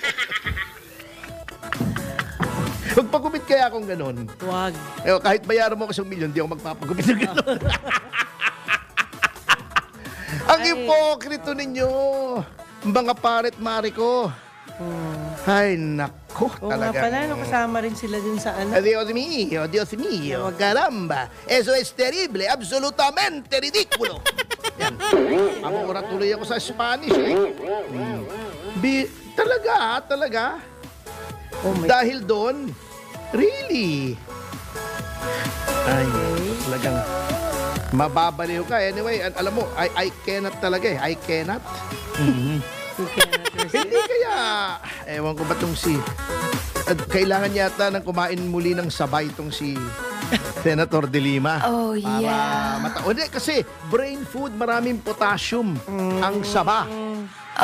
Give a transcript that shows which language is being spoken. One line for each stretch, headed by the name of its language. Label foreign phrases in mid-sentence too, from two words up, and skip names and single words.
Filipino: Magpagupit kaya akong ganon. Wag. Kahit bayaran mo ko isang milyon, di ako magpapagupit ng ganon. Ang ipokrito ninyo, mga paret-mari ko. Ay, nako, Oo nga talaga. pala, no, kasama rin sila dun sa ano.
Spanish: Dios mío, caramba. Eso es terrible, absolutamente ridículo.
Filipino: Yan. Mamura tuloy ako sa Spanish Talaga.
English: Oh my
Filipino: Dahil doon, really. Ay, talagang mababaliw ka. Anyway, alam mo,
English: I cannot talaga I cannot.
Filipino: Hindi kaya, ewan ko ba itong kailangan yata ng kumain muli ng sabay itong si Senator De Lima.
English: Oh, yeah.
Filipino: Hindi, kasi
English: brain food,
Filipino: maraming potassium ang saba. Oh,